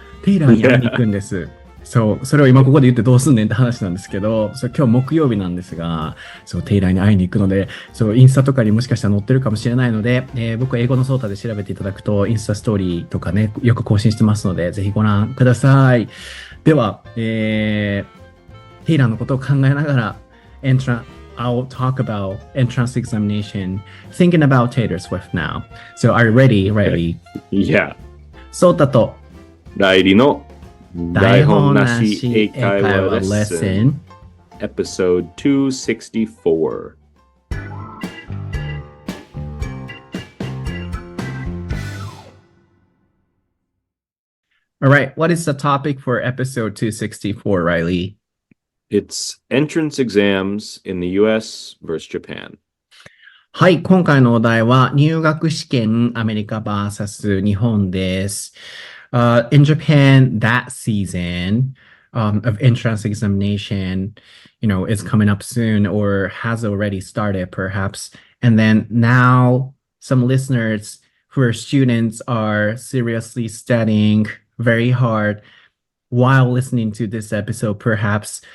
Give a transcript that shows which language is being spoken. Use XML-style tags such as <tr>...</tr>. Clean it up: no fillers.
<ja>Tater に会いに行くんです。そう、それを今ここで言ってどうすんねんって話なんですけど、今日木曜日なんですが、テイラーに会いに行くので、インスタとかにもしかしたら載ってるかもしれないので、僕は英語のソータで調べていただくと、インスタストーリーとかね、よく更新してますので、ぜひご覧ください。では、テイラーのことを考えながら、</ja> <en>I'll talk about entrance examination, thinking about Tater Swift now. So, are you ready, Riley? Yeah.</en> <ja>ソータとライリの台本なし英会話レッスン Episode 264.</ja> <en>All right, what is the topic for episode 264, Riley? It's entrance exams in the US versus Japan.</en> <ja>はい、今回のお題は入学試験アメリカ vs 日本です。</ja> <en>In Japan, that season of entrance examination, is coming up soon or has already started perhaps. And then now some listeners who are students are seriously studying very hard while listening to this episode perhaps.</en>